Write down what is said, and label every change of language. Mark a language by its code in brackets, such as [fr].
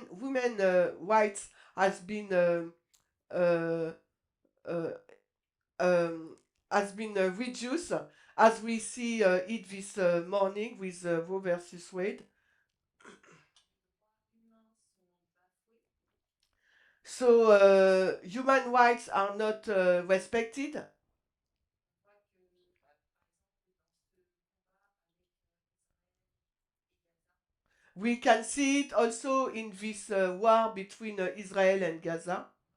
[en] So women rights has been uh, uh, reduced, as we see it this morning with Roe versus Wade. [fr] les droits humains sont bafoués. [en] So human rights are not respected. [fr] On voit que, par exemple, dans ce combat avec Israël et Gaza, [en] We can see it also in this war between Israel and Gaza.